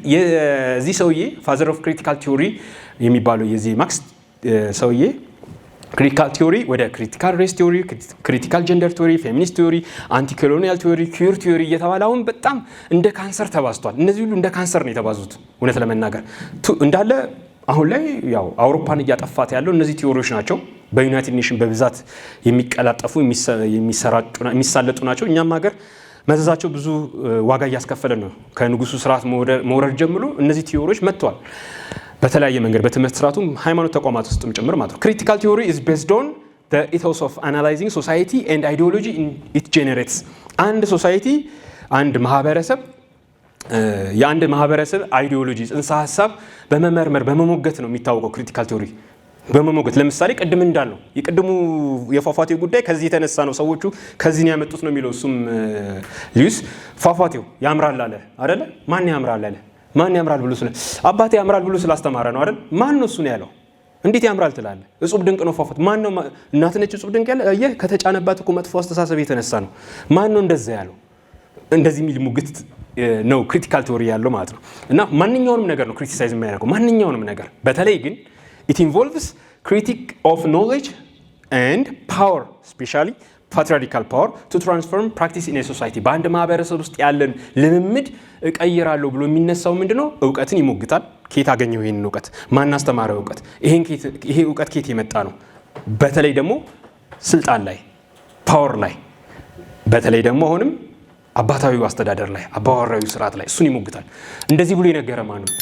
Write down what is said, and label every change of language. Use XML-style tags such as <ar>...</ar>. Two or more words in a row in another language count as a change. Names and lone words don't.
<am>የዚህ ሰውዬ</am> <en>father of critical theory</en> <am>የሚባለው የዚህ ማርክስ ሰውዬ</am> <en>critical theory</en> <am>ወደ</am> <en>critical race theory፣ critical gender theory፣ feminist theory፣ anti colonial theory፣ queer theory</en> <am>እየተባለ አሁን በጣም እንደ ካንሰር ተባዝቷል። እነዚህ ሁሉ እንደ ካንሰር ነው የተባዙት። እውነት ለመናገር እንዳለ አሁን ላይ ያው አውሮፓን እያጠፋት ያለው እነዚህ ቲዮሪዎች ናቸው። በዩናይትድ ኔሽን በብዛት የሚቀላጠፉ የሚሳለጡ ናቸው። እኛም ሀገር መዘዛቸው ብዙ ዋጋ እያስከፈለ ነው። ከንጉሱ ስርዓት መውረድ ጀምሮ እነዚህ ቲዮሪዎች መጥተዋል። በተለያየ መንገድ በትምህርት ስርዓቱ ሃይማኖት ተቋማት ውስጥም ጭምር ማለት ነው።</am> <en>critical theory is based on the ethos of analyzing society and ideology it generates።</en> <am>አንድ ሶሳይቲ አንድ ማህበረሰብ የአንድ ማህበረሰብ አይዲዮሎጂ ጽንሰ ሀሳብ በመመርመር በመሞገት ነው የሚታወቀው</am> <en>critical theory</en> <am>በመሞገት። ለምሳሌ ቅድም እንዳለው የቅድሙ የፏፏቴው ጉዳይ ከዚህ የተነሳ ነው፣ ሰዎቹ ከዚህ ነው ያመጡት ነው የሚለው እሱም ሊዩስ። ፏፏቴው ያምራል አለ አይደለ? ማን ያምራል አለ? ማን ያምራል ብሎ አባቴ ያምራል ብሎ ስላስተማረ ነው አይደል? ማን ነው እሱ ነው ያለው? እንዴት ያምራል ትላለህ? እጹብ ድንቅ ነው ፏፏቴ። ማን ነው? እናት ነች እጹብ ድንቅ ያለ? አየህ፣ ከተጫነባት እኮ መጥፎ አስተሳሰብ የተነሳ ነው። ማን ነው እንደዛ ያለው? እንደዚህ የሚል ሙግት ነው</am> <en>critical theory</en> <am>ያለው ማለት ነው። እና ማንኛውንም ነገር ነው ክሪቲሳይዝ የሚያደርገው፣ ማንኛውንም ነገር። በተለይ ግን</am> <en>it involves critique of knowledge and power, especially patriarchal power, to transform practice in a society።</en> <am>በአንድ ማህበረሰብ ውስጥ ያለን ልምምድ እቀይራለሁ ብሎ የሚነሳው ምንድነው? እውቀትን ይሞግታል። ከየት አገኘው ይሄን እውቀት? ማን አስተማረው እውቀት? ይሄ እውቀት ከየት የመጣ ነው? በተለይ ደግሞ ስልጣን ላይ ፓወር ላይ፣ በተለይ ደግሞ አሁንም አባታዊው አስተዳደር ላይ አባወራዊ ስርዓት ላይ እሱን ይሞግታል። እንደዚህ ብሎ የነገረ ማን ነው?</am>